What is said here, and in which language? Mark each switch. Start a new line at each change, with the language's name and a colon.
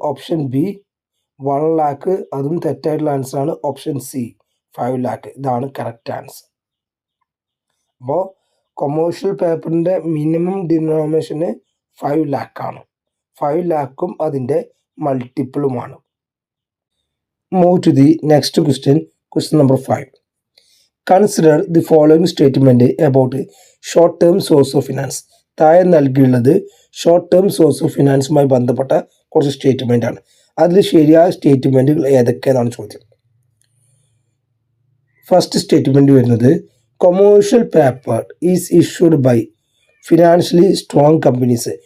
Malayalam: Option B 1 lakh, അതും തെറ്റായിട്ടുള്ള answer ആണ്. ഓപ്ഷൻ സി 5 lakh, ഇതാണ് കറക്റ്റ് ആൻസർ. അപ്പോൾ കൊമേഴ്ഷ്യൽ പേപ്പറിൻ്റെ മിനിമം ഡിനോമിനേഷന് 5 lakh ആണ്. 5 lakhും അതിൻ്റെ മൾട്ടിപ്പിളുമാണ്.
English: Move to the next question number 5. Consider the following statement about short term source of finance.
Malayalam: താഴെ നൽകിയുള്ളത് short term source of ഫിനാൻസുമായി ബന്ധപ്പെട്ട കുറച്ച് സ്റ്റേറ്റ്മെൻ്റ് ആണ്. അതിൽ ശരിയായ സ്റ്റേറ്റ്മെൻറ്റുകൾ ഏതൊക്കെയെന്നാണ് ചോദ്യം. ഫസ്റ്റ് സ്റ്റേറ്റ്മെൻറ്റ് വരുന്നത്
English: Commercial paper is issued by financially strong companies.